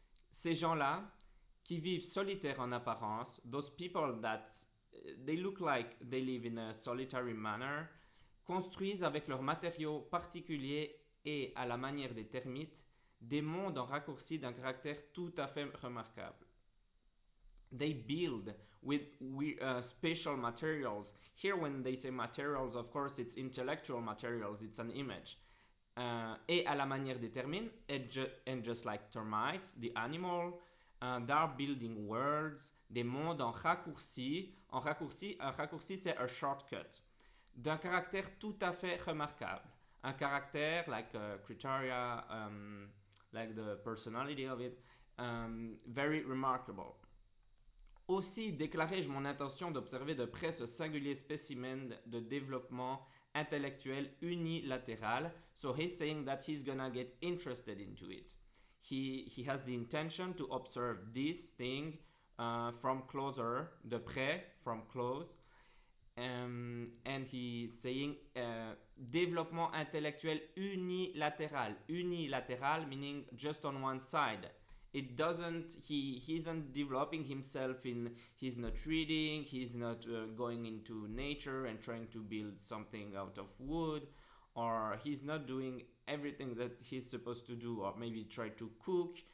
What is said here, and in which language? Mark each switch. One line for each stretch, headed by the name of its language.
French: Ces gens-là, qui vivent solitaires en apparence,
English: those people that they look like they live in a solitary manner,
French: construisent avec leurs matériaux particuliers et à la manière des termites, des mondes en raccourci d'un caractère tout à fait remarquable.
English: They build with special materials. Here when they say materials, of course it's intellectual materials, it's an image.
French: Et à la manière des termites,
English: and just like termites, the animal, they are building worlds,
French: des mondes en raccourci. Un raccourci c'est
English: a shortcut.
French: D'un caractère tout à fait remarquable. Un caractère,
English: like criteria, like the personality of it, very remarkable.
French: Aussi déclarai-je mon intention d'observer de près ce singulier spécimen de développement intellectuel unilatéral.
English: So he's saying that he's gonna get interested into it. He has the intention to observe this thing from closer,
French: de près,
English: from close. And he's saying
French: développement intellectuel unilatéral.
English: Unilatéral meaning just on one side. It doesn't, he isn't developing himself he's not reading, he's not going into nature and trying to build something out of wood or he's not doing everything that he's supposed to do, or maybe try to cook.